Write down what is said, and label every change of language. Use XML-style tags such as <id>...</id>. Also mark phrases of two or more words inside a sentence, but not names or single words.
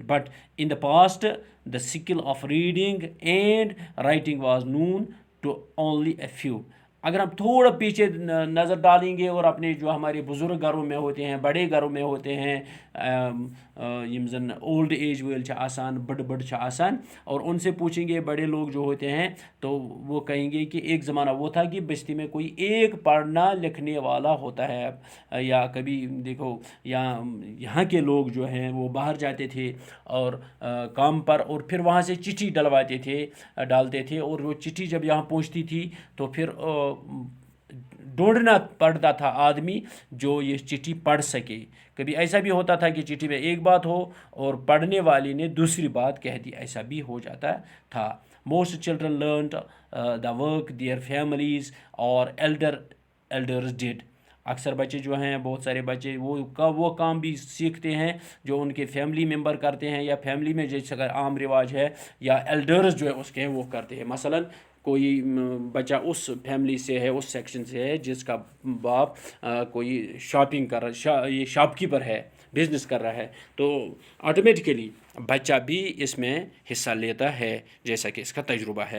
<en>But in the past the skill of reading and writing was known to only a few.</en> <hi>अगर हम थोड़ा पीछे नज़र डालेंगे और अपने जो हमारे बुज़ुर्ग घरों में होते हैं, बड़े घरों में होते हैं,</hi> <ks>यम जन</ks> <en>old age</en> <ks>वाले छ आसान, बड़ बड़ छ आसान,</ks> <hi>और उनसे पूछेंगे बड़े लोग जो होते हैं तो वो कहेंगे कि एक ज़माना वो था कि बस्ती में कोई एक पढ़ना लिखने वाला होता है, या कभी देखो यहाँ के लोग जो हैं वो बाहर जाते थे और काम पर, और फिर वहाँ से चिट्ठी डलवाते थे, डालते थे, और वो चिट्ठी जब यहाँ पहुँचती थी तो फिर ढूंढना पड़ता था आदमी जो ये चिट्ठी पढ़ सके। कभी ऐसा भी होता था कि चिट्ठी में एक बात हो और पढ़ने वाले ने दूसरी बात कह दी, ऐसा भी हो जाता था।</hi> <en>Most children learned the work their families aur elders did.</en> <hi>अक्सर बच्चे जो हैं, बहुत सारे बच्चे वो काम भी सीखते हैं जो उनके</hi> <en>family member</en> <hi>करते हैं, या फैमिली में जैसे अगर आम रिवाज है या एल्डर्स जो है उसके हैं वो करते हैं। मसलन कोई बच्चा उस फैमिली से है, उस सेक्शन से है जिसका बाप कोई शॉपिंग कर रहा, ये शॉपकीपर है, बिजनेस कर रहा है, तो ऑटोमेटिकली बच्चा भी इसमें हिस्सा लेता है जैसा कि इसका तजुर्बा है।</hi>